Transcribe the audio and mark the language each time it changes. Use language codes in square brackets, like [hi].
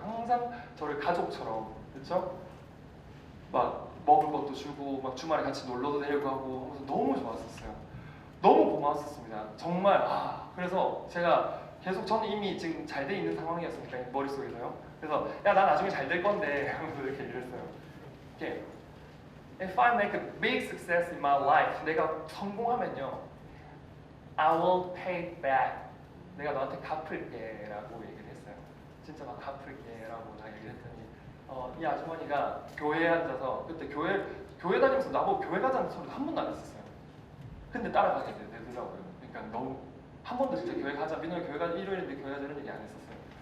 [ko] 항상 저를 가족처럼, 그렇죠? 막 먹을 것도 주고 막 주말에 같이 놀러도 데리고 가고 하면서 너무 좋았었어요. 너무 고마웠었습니다. 정말 그래서 제가 계속 저는 이미 지금 잘 돼 있는 상황이었으니까 머릿속에서요. 그래서 나 나중에 잘 될 건데 하면서 이렇게 얘기를 했어요. 이렇게 [en] If I make a big success in my life, [ko] 내가 성공하면요, [en] I will pay back. [ko] 내가 너한테 갚을게 라고 얘기를 했어요. 진짜 막 갚을게 라고 다 얘기를 했더니 이 아주머니가 교회에 앉아서 그때 교회 교회 다니면서 나보고 교회 가자는 소리도 한 번도 안 했었어요. 근데 따라가게 되더라고요. 그러니까 너무 한 번도 진짜 교회 가자, 민호야 교회 가자, 일요일인데 교회 가자 이런 얘기 안 했었어요.